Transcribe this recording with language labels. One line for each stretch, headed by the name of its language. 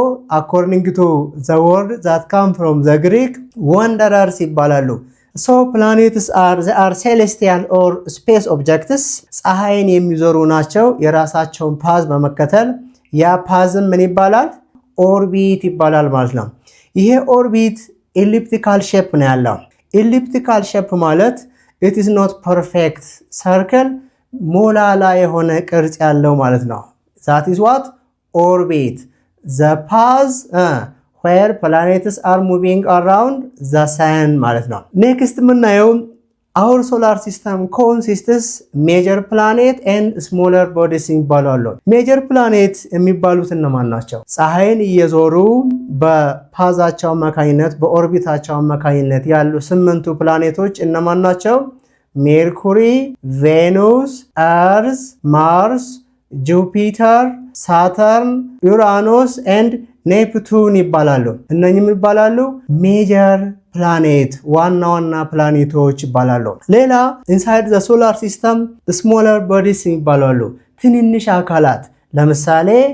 English: according to the word that come from the Greek, wanderers ይባላሉ። planets are celestial or space objects
Amharic: ፀሐይን የሚዞሩ ናቸው የራሳቸውን ፓዝ በመከተል። ያ ፓዝም ምን ይባላል? ኦርቢት ይባላል ማለት ነው። ይሄ ኦርቢት ኤሊፕቲካል ሼፕ ነው ያለው። ኤሊፕቲካል ሼፕ ማለት
English: it is not perfect circle
Amharic: ሞላላ የሆነ ቅርጽ ያለው ማለት ነው።
English: that is what? orbit. the path where planets are moving around the sun
Amharic: ማለት ነው።
English: next የምናየው our solar system consists major planet and smaller bodies
Amharic: ይባላሉ። ሜጀር ፕላኔት የሚባሉት እነማን ናቸው? ፀሐይን እየዞሩ በፓዛቸው አማካኝነት በኦርቢታቸው አማካኝነት ያሉ 8ቱ ፕላኔቶች እነማን ናቸው? ሜርኩሪ፣ ቬኑስ፣ ኤርዝ፣ ማርስ፣ ጁፒተር፣ ሳተርን፣ ዩራኖስ ኤንድ ኔፕቱን ይባላሉ። እነኚህም ይባላሉ ሜጀር ፕላኔት ዋና ዋና ፕላኔቶች ይባላሉ። ሌላ
English: ኢንሳይድ ዘ ሶላር ሲስተም ስሞለር ቦዲስ
Amharic: ይባላሉ። ትንንሽ አካላት ለምሳሌ